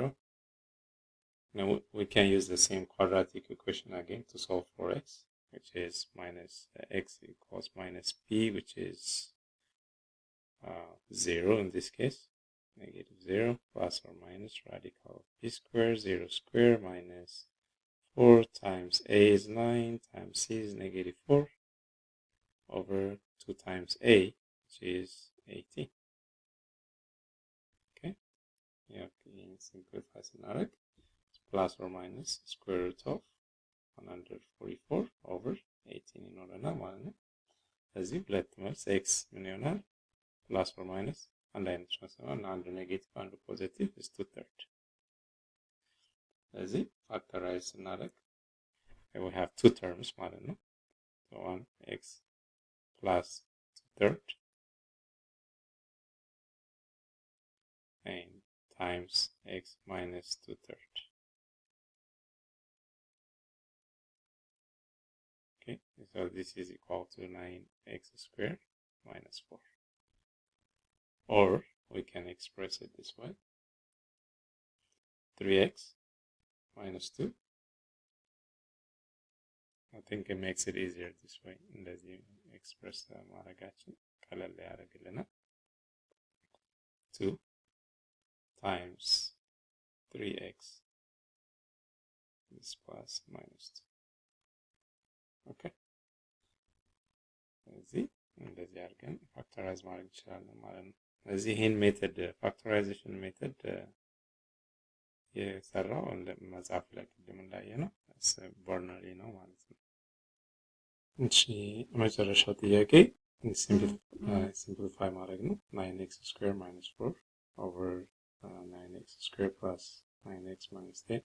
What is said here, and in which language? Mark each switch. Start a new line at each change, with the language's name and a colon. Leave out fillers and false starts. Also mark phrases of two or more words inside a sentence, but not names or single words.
English: Now we can use the same quadratic equation again to solve for x, which is minus x equals minus p, which is 0 in this case, negative 0 plus or minus radical of b squared 0 squared minus 4 times a is 9 times c is negative 4 over 2 times a, which is 18. Okay, yeah, simplify scenario. Plus or minus square root of 144 over 18
Amharic: ይኖረናል ማለት ነው። ስለዚህ ሁለት መልስ x ምን ይሆናል?
English: plus or minus
Amharic: አንድ አይነት ነው። አንዱ ኔጌቲቭ አንዱ ፖዚቲቭ is 2/3. ስለዚህ ፋክተራይዝ ስናደርግ
English: we have two terms
Amharic: ማለት ነው።
English: So 1x plus 2/3 and times x minus 2/3. Okay, so this is equal to 9x squared minus 4. Or we can express it this way. 3x minus 2 I think it makes it easier this way.
Amharic: እንደዚህ ኤክስፕረስ ማድረጋችን ቀለል ያደርግልናል።
English: 2 times 3x is plus minus 2.
Amharic: Okay. ስለዚህ እንደዚህ አድርገን ፋክተራይዝ ማድረግ እንችላለን ማለት ነው። ስለዚህ ይሄን ሜተድ ፋክተራይዜሽን ሜተድ የሰራው መጽሐፍ ላይ ቅድም እንዳየነው በርነሪ ነው ማለት ነው። እሺ መጨረሻው ጥያቄ ሲምፕሊፋይ ማድረግ ነው።
English: 9x square minus 4 over 9x square plus 9x minus 10.